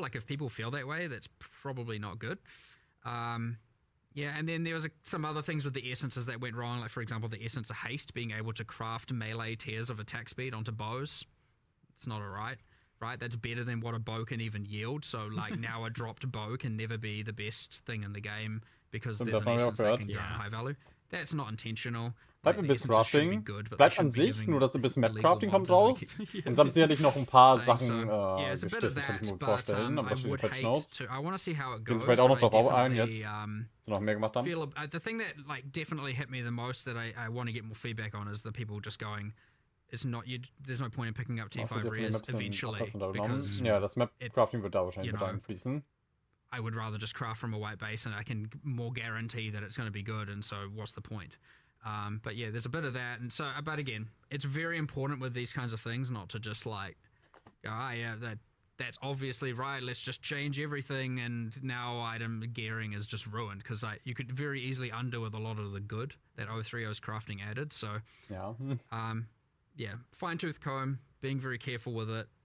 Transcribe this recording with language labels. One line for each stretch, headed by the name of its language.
English: Like if people feel that way, that's probably not good. Yeah, and then there was some other things with the essences that went wrong, like for example the essence of haste, being able to craft melee tiers of attack speed onto bows. It's not alright, right? That's better than what a bow can even yield. So like now a dropped bow can never be the best thing in the game because there's an essence that can go in high value. That's not intentional.
German: Bleibt ein bisschen Crafting. Bleibt an sich, nur dass ein bisschen Map-Crafting kommt raus. Und dann sicherlich noch ein paar Sachen gestrichen, kann ich mir gut vorstellen. Aber da stehen die Patch Notes. Gehen Sie vielleicht auch noch darauf ein, jetzt, die noch mehr gemacht haben.
English: The thing that like definitely hit me the most that I want to get more feedback on is the people just going, it's not, there's no point in picking up T5 rares eventually. Because
German: ja, das Map-Crafting wird da wahrscheinlich mit einfließen.
English: I would rather just craft from a white base and I can more guarantee that it's going to be good, and so what's the point? But yeah, there's a bit of that, and so, but again, it's very important with these kinds of things not to just like, yeah, that's obviously right, let's just change everything, and now item gearing is just ruined, because you could very easily undo with a lot of the good that 030's crafting added, so yeah, fine-tooth comb, being very careful with it,